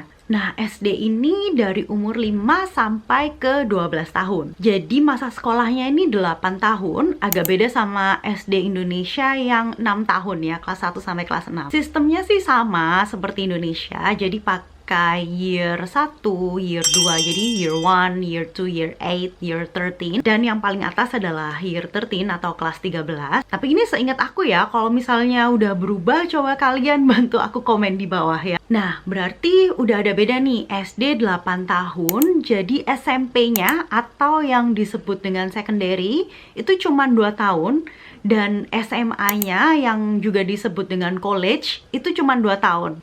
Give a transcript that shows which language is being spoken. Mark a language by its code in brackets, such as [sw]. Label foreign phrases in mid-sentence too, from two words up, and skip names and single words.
[id] Nah, SD ini dari umur 5 sampai ke 12 tahun. Jadi masa sekolahnya ini 8 tahun, agak beda sama SD Indonesia yang 6 tahun ya, kelas 1 sampai kelas 6. Sistemnya sih sama seperti Indonesia, jadi pakai year 1, year 2, jadi year 1, year 2, year 8, year 13, dan yang paling atas adalah year 13 atau kelas 13. Tapi ini seingat aku ya, kalau misalnya udah berubah, coba kalian bantu aku komen di bawah ya. Nah, berarti udah ada beda nih, SD 8 tahun, jadi SMP-nya atau yang disebut dengan secondary itu cuma 2 tahun, dan SMA-nya yang juga disebut dengan college itu cuma 2 tahun.